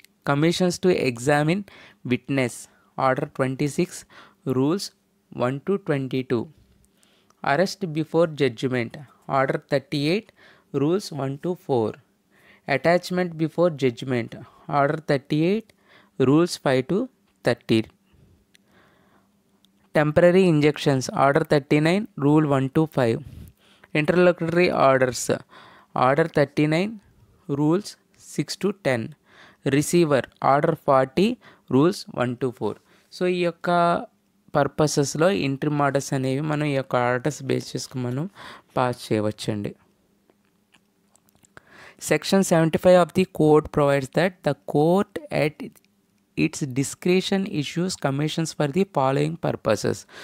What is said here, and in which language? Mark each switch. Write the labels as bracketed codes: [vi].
[en] Commissions to examine witness, order 26 rules 1-22. Arrest before judgment, Order 38, Rules 1 to 4. Attachment before judgment, Order 38, Rules 5 to 30. Temporary injunctions, Order 39, Rule 1 to 5. Interlocutory orders, Order 39, Rules 6 to 10. Receiver, Order 40, Rules 1 to 4. [te] So ఈ యొక్క పర్పసెస్లో interim orders అనేవి మనం ఈ యొక్క orders base చేసుకుని మనం pass చేయవచ్చండి. [en] Section 75 of the code provides that the court at its discretion issues commissions for the following purposes.